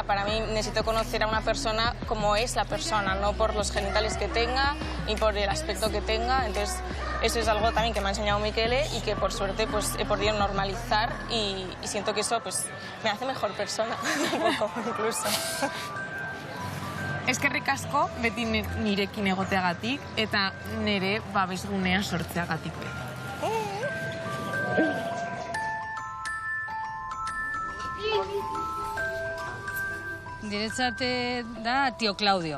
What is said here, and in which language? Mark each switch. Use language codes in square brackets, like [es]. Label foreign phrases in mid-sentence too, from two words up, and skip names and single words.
[es] Para mí necesito conocer a una persona como es la persona, no por los genitales que tenga y por el aspecto que tenga. Entonces, eso es algo también que me ha enseñado Mikele y que por suerte pues, he podido normalizar y siento que eso pues, me hace mejor persona, un poco incluso. [eu] Eskerrik asko beti nirekin egoteagatik eta nire babesgunea sortzeagatik beti. Niretzat da Tio Claudio.